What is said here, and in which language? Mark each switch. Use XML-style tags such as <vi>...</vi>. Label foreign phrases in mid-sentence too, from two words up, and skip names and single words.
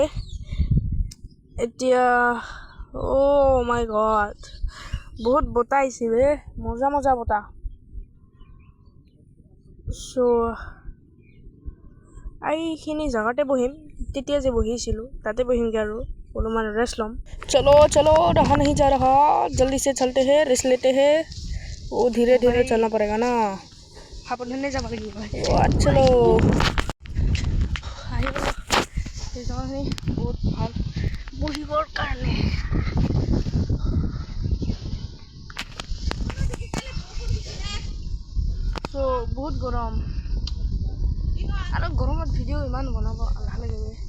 <as>এতিয়া</as> <en>oh my god,</en> <as>বহুত বতাহ আহিছে বে, মজা মজা বতাহ। চ' এইখিনি জেগাতে বহিম, তেতিয়া যে বহিছিলোঁ তাতে বহিমগৈ আৰু অলপমান ৰেষ্ট ল'ম।</as> <hi>চলো रहा नहीं जा रहा, जल्दी से चलते हैं, रेस्ट लेते हैं। वो धीरे धीरे चलना पड़ेगा ना,</hi> <as>সাৱধানে যাব লাগিব। চলো আহিব, সেই জেগাখিনি বহুত ভাল বহিবৰ কাৰণে। চ' বহুত গৰম আৰু গৰমত ভিডিঅ' ইমান বনাব এলাহ লাগে।</as>